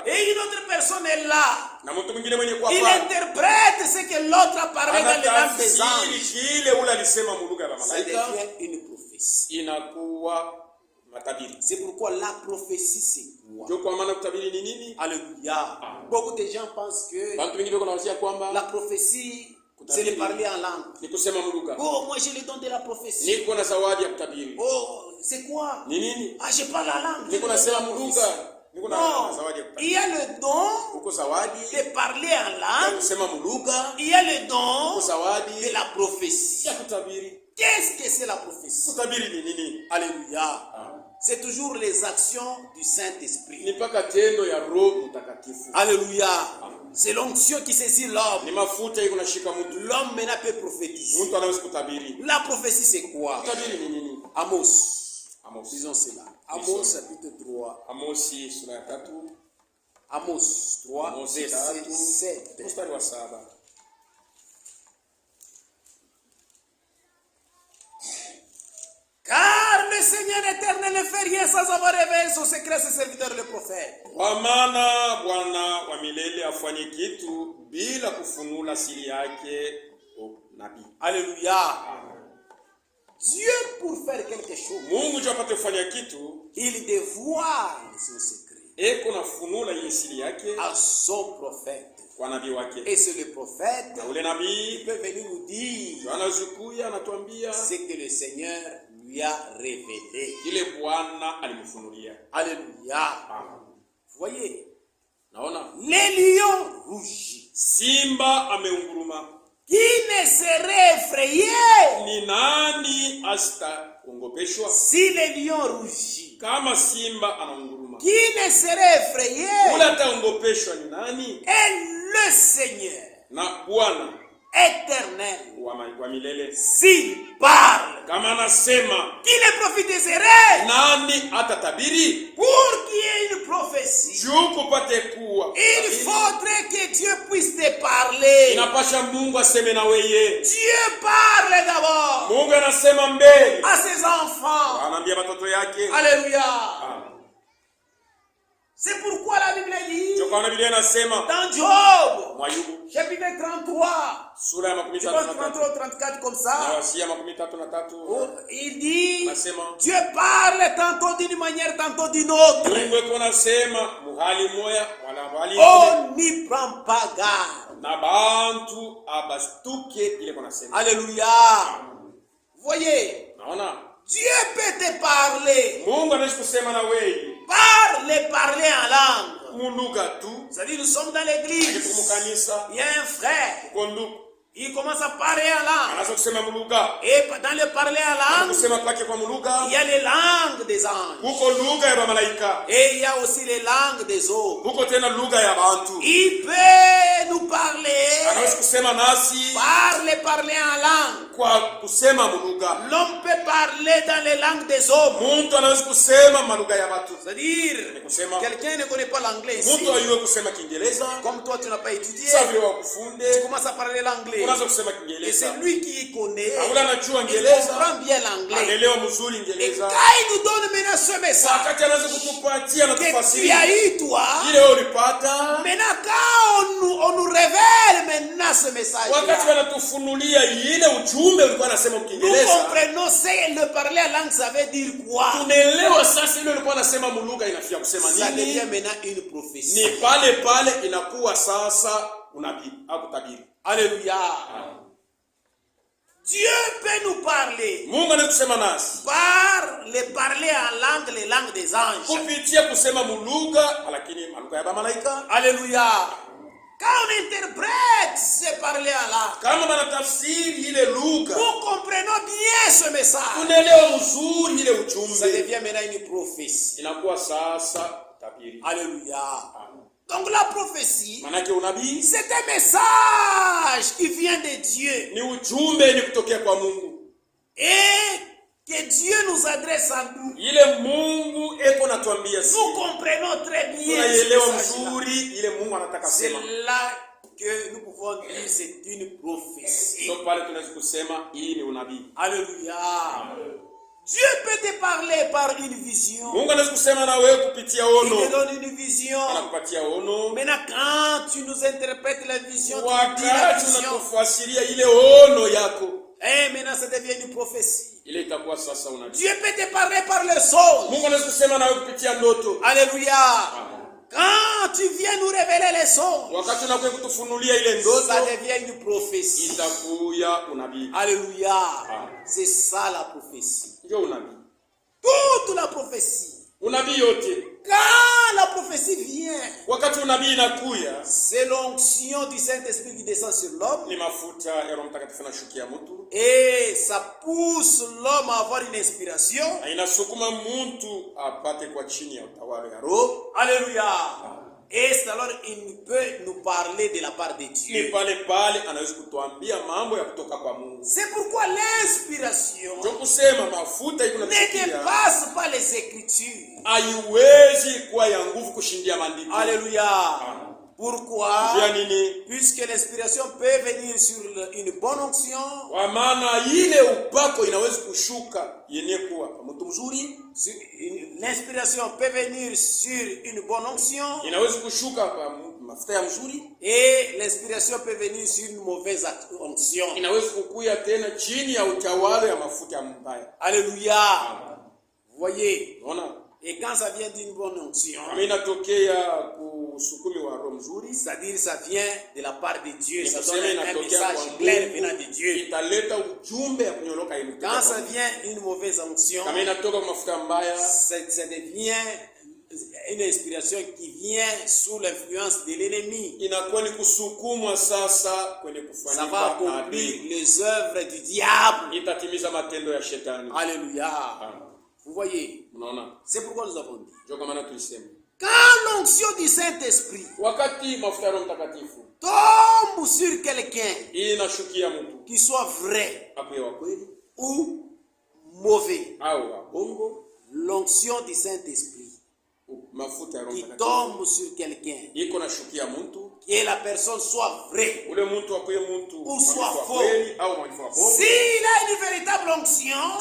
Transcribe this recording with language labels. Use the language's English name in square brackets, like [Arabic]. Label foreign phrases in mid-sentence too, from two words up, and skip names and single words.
[French] et une autre personne est là, [Swahili] na mtu mwingine mwenye kuwa [French] il [Swahili] pale, [French] interprète ce que l'autre a parlé dans les langues des [Swahili] anatafsiri [French] anges, [Swahili] kile ule alisema mulugha ya [French] ça [Swahili] malaika, [French] devient une prophétie. [Swahili] inakuwa matabiri. [French] C'est pourquoi la prophétie, c'est quoi? [Swahili] Ndio kwa maana kutabiri ni nini? [French] Alléluia. Beaucoup de gens pensent que [Swahili] Watu wengine wanawasia kwamba [French] la prophétie, c'est de parler en langue. [Swahili] ni kusema lugha. [French] Oh, moi j'ai le don de la prophétie. [Swahili] Niko na zawadi ya kutabiri. [French] Oh, c'est quoi? [Swahili] Ni nini? [French] Ah, je parle la langue. [Swahili] Niko nasema lugha. Niko na zawadi ya [French] Non, [Swahili] kutabiri. [French] il y a le don [Swahili] Uko zawadi [French] de parler en [Swahili] ya [French] langue. [Swahili] kusema lugha. [French] Il y a le don [Swahili] Uko zawadi [French] de la prophétie. [Swahili] ya kutabiri. [French] Qu'est-ce que c'est la prophétie? [Swahili] Kutabiri ni nini? [French] Alléluia. C'est toujours les actions du [Swahili] Ni [French] Saint-Esprit. [Swahili] mpaka tendo ya Roho Mtakatifu. [French] Alléluia. C'est l'onction qui saisit l'homme. [Swahili] Ni mafuta iko nashika mtu. [French] L'homme maintenant peut prophétiser. [Swahili] Mtu anaweza kutabiri. [French] La prophétie, c'est quoi? [Swahili] Kutabiri ni nini? [French] Amos. [Swahili] Amos. [French] Disons cela. Amos chapitre 3. [Swahili] Amosi sura ya 3. [French] Amos 3, [Swahili] Amos [French] verset 3, 7. [Swahili] mstari wa 7. [French] Car le Seigneur éternel ne fait rien sans avoir révélé son secret à ses serviteurs les prophètes. [Swahili] Kwa maana Bwana wa milele afanye kitu bila kufunula siri yake nabii. [French] Alléluia. Dieu pour faire quelque chose, [Swahili] Mungu juu apate kufanya kitu, [French] il dévoile son secret [Swahili] eko nafunula ile siri yake [French] à son prophète. [Swahili] kwa nabii wake. [French] Et c'est le prophète [Swahili] Na ule [French] qui [Swahili] nabii [French] peut venir nous dire [Swahili] anazukuya anatuambia [French] ce que le Seigneur lui a révélé. [Swahili] ile Bwana alimfunulia. [French] Alléluia. Vous voyez, [Swahili] Naona [French] les lions rugissent. [Swahili] simba ameunguruma. [French] Qui ne serait effrayé [Swahili] Ni nani asitaongopeshwa? [French] si les lions rugissent? [Swahili] Kama simba anaunguruma, [French] Qui ne serait effrayé? [Swahili] ule ataongopeshwa ni nani? [French] Et le Seigneur [Swahili] Na Bwana [French] éternel, [Swahili] wa milele [French] s'il parle, [Swahili] kama anasema, [French] qui ne prophétiserait [Swahili] nani atatabiri? [French] pour qu'il y ait une prophétie? [Swahili] Juu kupate kuwa [French] Il faudrait que Dieu puisse te parler. [Swahili] inapasha Mungu aseme na weye. [French] Dieu parle d'abord [Swahili] Mungu anasema mbele, [French] à ses enfants. [Swahili] anaambia watoto yake. [French] Alléluia. C'est pourquoi la Bible dit [Swahili] Ndio kwa Biblia inasema [French] dans Job, [Swahili] Mwayubu [French] chapitre 33, [Swahili] sura ya [French] je pense 33 [Swahili] 33 [French] ou 34 comme [Swahili] na [French] ça, [Swahili] wasia 33 [French] il dit [Swahili] nasema [French] Dieu parle tantôt d'une manière, tantôt d'une autre. [Swahili] Mungu eko anasema muhali moya wala hali [French] On n'y prend pas garde. [Swahili] na bantu abastuke ile kwa nasema. [French] Alléluia. Voyez, [Swahili] Naona [French] Dieu peut te parler. [Swahili] Mungu anaweza kusema na wewe [French] Parler en langue. [Swahili] mulugha tu. [French] Vous savez, nous sommes dans l'église. [Swahili] Kanisa [French] Il y a un frère. [Swahili] kondu [French] Il commence à parler en langue. [Swahili] anaanza kusema mulugha, [French] Et dans le parler en langue, [Swahili] kusema kwake kwa mulugha [French] il y a les langues des anges. [Swahili] huko lugha ya malaika, [French] Et il y a aussi les langues des hommes. [Swahili] huko tena lugha ya bantu. [French] Il peut nous parler. [Swahili] Anaweza kusema nasi [French] Parler en langue. [Swahili] kwa kusema mulugha. [French] L'homme peut parler dans les langues des hommes. [Swahili] Mtu anaweza kusema malugha ya watu. [French] C'est-à-dire, [Swahili] Ni kusema [French] quelqu'un ne connaît pas l'anglais ici. [Swahili] mtu ayue kusema Kiingereza, [French] Comme toi, tu n'as pas étudié. [Swahili] sasa vile [French] Tu [Swahili] wakufunde [French] commences à parler l'anglais. [Swahili] unaanza kusema [French] Et [Swahili] Kiingereza. [French] c'est lui qui connaît. [Swahili] Ule anajua [French] Il [Swahili] Kiingereza, [French] comprend bien l'anglais. [Swahili] anaelewa mzuri [French] Et [Swahili] Kiingereza. [French] quand il nous donne maintenant ce message [Swahili] Wakati anaanza kutupatia na [French] que tu [Swahili] kufasiri [French] as eu toi, [Swahili] ile ulipata, [French] maintenant quand on nous révèle maintenant ce message, [Swahili] wakati wanatufunulia ile ujumbe ulikuwa anasema [French] nous [Swahili] Kiingereza, [French] comprenons ce le parler en langue, ça veut dire quoi? [Swahili] tunaelewa sasa ile ulikuwa anasema mulugha inafia kusema [French] Ça devient [Swahili] nini. [French] maintenant une prophétie. [Swahili] Ni pale pale inakuwa sasa unabii au kutabiri. [French] Alléluia. Dieu peut nous parler [Swahili] Mungu anatusema nasi [French] par le parler en langue, les langues des anges. [Swahili] kupitia kusema mulugha, lakini malugha ya malaika. [French] Alléluia. Quand on interprète ce parler en langue, [Swahili] Kama banatafsiri ile lugha, [French] nous comprenons bien ce message. [Swahili] tunaelewa mzuri ile [French] Ça [Swahili] ujumbe, [French] devient maintenant une prophétie. [Swahili] inakuwa sasa tabiri. [French] Alléluia. Donc la prophétie, [Swahili] Manake unabii [French] c'est un message qui vient de Dieu [Swahili] ni ujumbe ni kutokea kwa Mungu, [French] et que Dieu nous adresse à nous. [Swahili] ile Mungu eko natuambia sisi. [French] Nous comprenons très bien ce [Swahili] Tunaielewa [French] message-là. [Swahili] mzuri ile Mungu anataka [French] C'est [Swahili] sema. [French] là que nous pouvons dire c'est une prophétie. [Swahili] Ndio pale tunaweza kusema hii ni unabii. [French] Alléluia. Dieu peut te parler par une vision. [Swahili] Mungu anaweza kusema na wewe kupitia [French] Il [Swahili] ono. [French] te donne une vision. [Swahili] Anakupatia ono. [French] Maintenant, quand tu nous interprètes la vision, tu dis la [Swahili] Wakati [French] vision. [Swahili] unatufasiria ile ono yako, [French] Et maintenant, ça devient une prophétie. [Swahili] ile itakuwa sasa unabii. [French] Dieu peut te parler par le songe. [Swahili] Mungu anaweza kusema nawe kupitia ndoto. [French] Alléluia. Quand tu viens nous révéler les songes, [Swahili] Wakati unakuja kutufunulia ile ndoto, [French] ça devient une prophétie. [Swahili] itakuya unabii. [French] Alléluia. C'est ça la prophétie. [Swahili] Ndio unabii. [French] Toute la prophétie. [Swahili] Unabii yote. [French] Quand la prophétie vient, [Swahili] Wakati unabii inakuya, [French] c'est l'onction du Saint-Esprit qui descend sur l'homme. [Swahili] ni mafuta ya Roho Mtakatifu yanashukia mtu. [French] Et ça pousse l'homme à avoir une inspiration. [Swahili] Na inasukuma mtu apate kwa chini ya utawala ya Roho. [French] Alléluia. Et c'est alors il peut nous parler de la part de [Swahili] Ni [French] Dieu. [Swahili] pale anaweza kutuambia mambo ya kutoka kwa Mungu. [French] C'est pourquoi l'inspiration [Swahili] Ndio kusema mafuta iko [French] ne [Swahili] nafikia. [French] dépasse pas les Écritures. [Swahili] Haiwezi kuwa ya nguvu kushindia maandiko. [French] Alléluia. Pourquoi? [Swahili] Jua nini? [French] Puisque l'inspiration peut venir sur une bonne onction. [Swahili] Kwa maana ile upako inaweza kushuka yenye kuwa mtu mzuri. [French] L'inspiration peut venir sur une bonne onction. [Swahili] Inaweza kushuka kwa mafuta ya mzuri. [French] Et l'inspiration peut venir sur une mauvaise onction. [Swahili] Inaweza kukuya tena chini ya utawala ya mafuta ya mbaya. [French] Alléluia. Vous voyez? [Swahili] Unaona? [French] Et quand ça vient d'une bonne onction, [Swahili] Kama inatokea kusukumi wa roho mzuri, [French] c'est-à-dire ça vient de la part de Dieu, ça [Swahili] kusema [French] donne un [Swahili] inatokea [French] message [Swahili] kwa [French] clair [Swahili] Mungu, [French] venant de Dieu. [Swahili] italeta ujumbe ya kunyoloka ile. [French] Quand ça vient une mauvaise onction, [Swahili] Kama inatoka kwa mafuta mbaya, [French] ça devient une inspiration qui vient sous l'influence de l'ennemi. [Swahili] inakuwa ni kusukumwa sasa kwenye [French] Ça va [Swahili] kufanyika [French] accomplir les œuvres du diable. [Swahili] itatimiza matendo ya shetani. [French] Alléluia. Vous voyez? [Swahili] Unaona? [French] C'est pourquoi nous avons dit. [Swahili] Ndio kama tulisema. [French] Quand l'onction du Saint-Esprit [Swahili] Wakati mafuta ya Roho Mtakatifu [French] tombe sur quelqu'un, [Swahili] inashukia mtu, [French] qu'il soit vrai [Swahili] akuye wa kweli [French] ou mauvais, [Swahili] au wa bongo, [French] l'onction du Saint-Esprit [Swahili] mafuta ya Roho [French] qui [Swahili] Mtakatifu [French] tombe sur quelqu'un, [Swahili] iko nashukia mtu, [French] que la personne soit vraie, [Swahili] ule mtu akuye mtu [French] ou soit [Swahili] wa [French] faux. [Swahili] kweli au mwalifu wa bongo. [French] S'il a une véritable onction,